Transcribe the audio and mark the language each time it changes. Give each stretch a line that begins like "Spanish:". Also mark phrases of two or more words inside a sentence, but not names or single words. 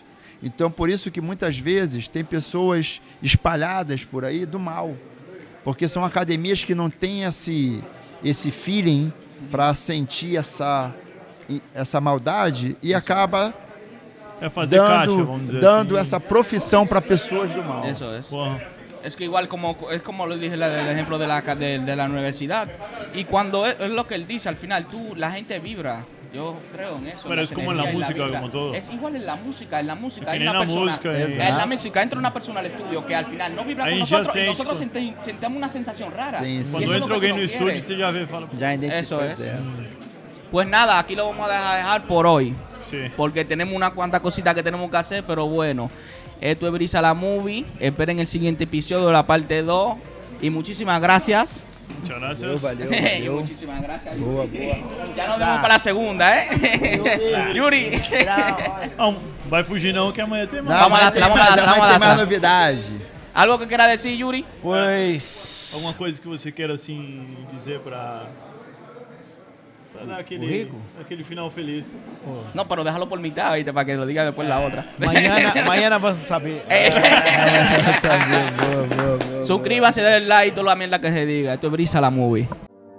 Portuguese: Então, por isso que muitas vezes tem pessoas espalhadas por aí do mal. Porque são academias que não têm esse feeling para sentir essa maldade e acaba É fazer caixa, vamos dizer dando assim. essa profissão para pessoas do mal.
Spanish: Eso es.
Portuguese: Porra.
Spanish: Es que igual es como lo dije el ejemplo de la universidad. Y cuando es lo que él dice, al final la gente vibra. Yo creo en eso. Pero es como en la energías y música, vibra. como todo. Es igual en la música. En la música Es que hay ni en una la persona. música, En la música entra una persona al estudio que al final no vibra
Portuguese: Aí
Spanish: con
Portuguese: já
Spanish: nosotros y
Portuguese: sente,
Spanish: nosotros
Portuguese: tipo-
Spanish: sentimos una sensación rara.
Portuguese: Sim,
Spanish: Y
Portuguese: sim. Quando
Spanish: eso es lo
Portuguese: entra
Spanish: que
Portuguese: alguém
Spanish: tú no
Portuguese: no estúdio,
Spanish: quieres.
Portuguese: você já vê e fala. Já identifica.
Spanish: Eso es.
Portuguese: é.
Spanish: Pues nada, aquí lo vamos a dejar por hoy. Sí. Porque tenemos unas cuantas cositas que tenemos que hacer, pero bueno. Esto es Brisa la Movie. Esperen el siguiente episodio, la parte 2. Y muchísimas gracias. Muchas gracias.
Portuguese: Valeu,
Spanish: Y
Portuguese: valeu.
Spanish: muchísimas gracias.
Portuguese: Boa, Yuri. boa.
Spanish: Ya nos vemos para la segunda, ¿eh? Yuri.
Portuguese: Não, vai fugir não, que amanhã tem mais. Não, Vamos mas lá, tem vamos mais, lá, amanhã vamos tem lá. mais novidade.
Spanish: ¿Algo que quiera decir, Yuri?
Portuguese: Pois. Alguma coisa que você queira, assim, dizer pra dar aquele final feliz.
Spanish: No, pero déjalo por mitad, ¿viste? Para que lo diga después la otra. Mañana vas a saber.
Portuguese: Eu sabia, boa, boa, boa.
Spanish: Suscríbase, denle like, toda la mierda que se diga. Esto es Brisa la Movie.